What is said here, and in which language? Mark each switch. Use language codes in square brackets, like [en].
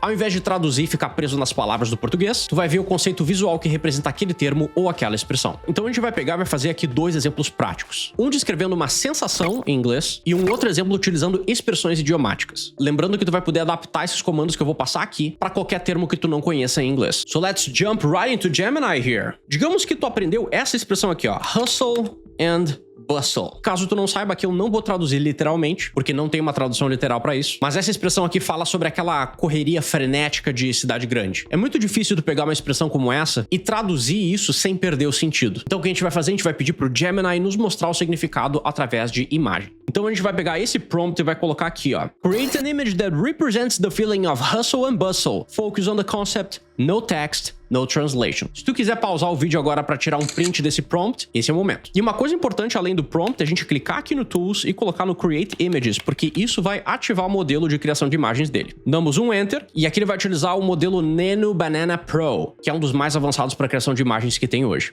[pt] Ao invés de traduzir e ficar preso nas palavras do português, tu vai ver o conceito visual que representa aquele termo ou aquela expressão. Então a gente vai pegar e vai fazer aqui 2 exemplos práticos. Um descrevendo uma sensação em inglês e um outro exemplo utilizando expressões idiomáticas. Lembrando que tu vai poder adaptar esses comandos que eu vou passar aqui para qualquer termo que tu não conheça em inglês. [en] So let's jump right into Gemini here. [pt] Digamos que tu aprendeu essa expressão aqui, ó, hustle and bustle. Caso tu não saiba, aqui eu não vou traduzir literalmente, porque não tem uma tradução literal para isso, mas essa expressão aqui fala sobre aquela correria frenética de cidade grande. É muito difícil tu pegar uma expressão como essa e traduzir isso sem perder o sentido. Então o que a gente vai fazer? A gente vai pedir pro Gemini nos mostrar o significado através de imagem. Então a gente vai pegar esse prompt e vai colocar aqui, ó. [en] Create an image that represents the feeling of hustle and bustle. Focus on the concept, no text, no translation. [pt] Se tu quiser pausar o vídeo agora para tirar um print desse prompt, esse é o momento. E uma coisa importante, além além do prompt, a gente clicar aqui no Tools e colocar no Create Images, porque isso vai ativar o modelo de criação de imagens dele. Damos um Enter, e aqui ele vai utilizar o modelo Nano Banana Pro, que é um dos mais avançados para criação de imagens que tem hoje.